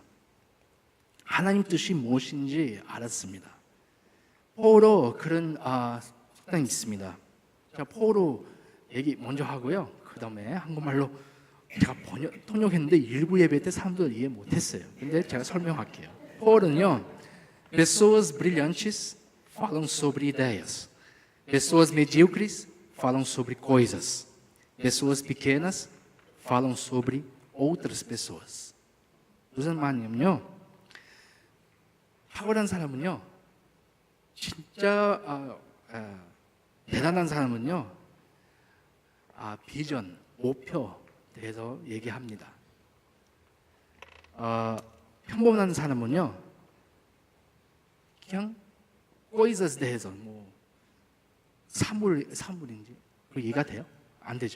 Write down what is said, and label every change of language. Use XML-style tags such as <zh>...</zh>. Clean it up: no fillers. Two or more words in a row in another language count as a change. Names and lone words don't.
<ko>하나님 뜻이 무엇인지 알았습니다. 포로 그런 속담이 있습니다. 자, 포로 얘기 먼저 하고요. 그 다음에 한국말로 제가 통역했는데 일부 예배 때 사람들 이해 못했어요. 근데 제가 설명할게요. 포로는요,</ko> <pt>pessoas brilhantes falam sobre ideias, pessoas medíocres falam sobre coisas, pessoas pequenas falam sobre outras pessoas.</pt> <ko>무슨 말이냐면요, 탁월한 사람은요, 진짜 대단한 사람은요, 비전, 목표 대해서 얘기합니다. 평범한 사람은요, 그냥 coisas 대해서 사물인지 그 이해가 돼요? 안 되죠.</ko>